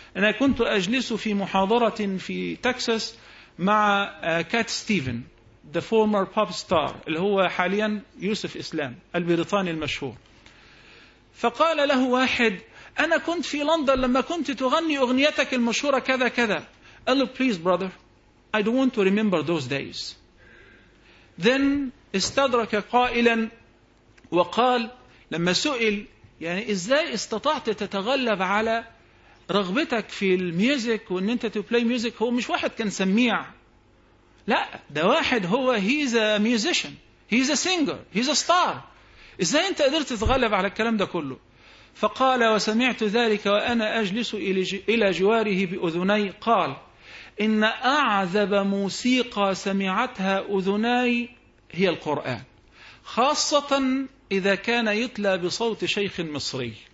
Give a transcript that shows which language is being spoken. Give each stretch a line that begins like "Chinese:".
Arabic: أنا كنت أجلس في محاضرة في تكساس مع كات ستيفن
English: the former pop star
Arabic: اللي هو حاليا يوسف إسلام البريطاني المشهور، فقال له واحد أنا كنت في لندن لما كنت تغني أغنيتك المشهورة كذا كذا. قال له
English: please brother I don't want to remember those days.
Arabic: Then استدرك قائلا وقال لما سئل يعني إزاي استطعت تتغلب على رغبتك في الميوزك وأن أنت تو بلاي ميوزك، هو مش واحد كان سميع لا، ده واحد هو
English: he's a musician, he's a singer, he's a star.
Arabic: إزاي أنت قدرت تتغلب على الكلام ده كله؟ فقال: وسمعت ذلك وأنا أجلس إلى جواره بأذني. قال: إن أعذب موسيقى سمعتها أذناي هي القرآن، خاصة إذا كان يتلى بصوت شيخ مصري.